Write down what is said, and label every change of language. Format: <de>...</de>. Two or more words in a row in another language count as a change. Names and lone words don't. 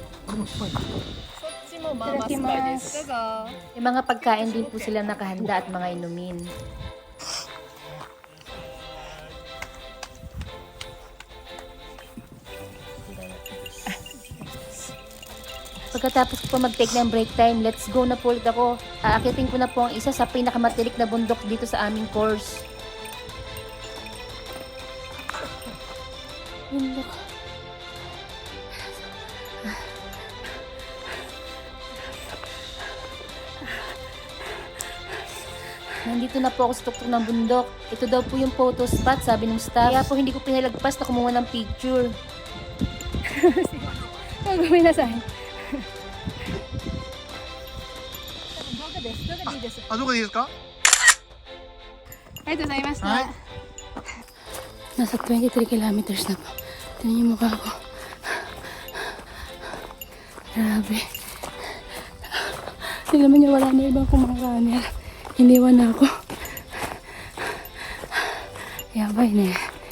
<tl>May mga pagkain din po sila nakahanda at mga inumin. Pagkatapos ko po mag-take ng break time,</tl> <en>let's go</en> <tl>na po ulit ako. Aakitin ko na po ang isa sa pinakamatirik na bundok dito sa aming course. Bundok. Nandito na po ako sa tuktok ng bundok. Ito daw po yung photo spot, sabi ng staff. Kaya po hindi ko pinalagpas na kumuha ng picture. Gagawin na sa'yo.</tl> <ja>あ、どこでいいですか？ありがとうございました。</ja> <tl>Nasa 23 kilometers na po. Tignan niyo yung mukha ko. Grabe. Tignan niyo, wala na ibang kumakaner. Iniwan na ako. Yabay na yan.</tl>